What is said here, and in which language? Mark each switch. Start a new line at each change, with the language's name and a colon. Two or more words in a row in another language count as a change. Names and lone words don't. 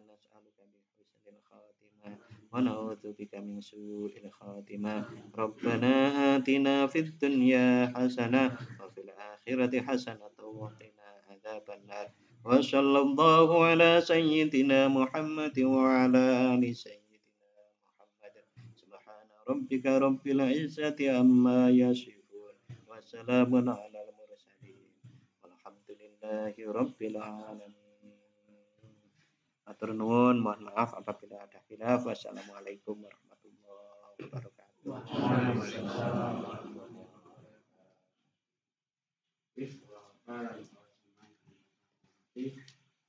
Arabic: نسألك بحسن الخاتمة ونعوذ بك من سوء الخاتمة ربنا آتنا في الدنيا حسنة وفي الآخرة حسنة وقنا عذاب النار وصلى الله على سيدنا محمد وعلى آل سيدنا محمد سبحان ربك رب العزة عما يصفون وسلام على المرسلين والحمد لله رب العالمين.
Javanese: Matur nuwun,
Indonesian: mohon maaf apabila ada khilaf.
Arabic: والسلام عليكم ورحمة الله وبركاته. وعليكم السلام.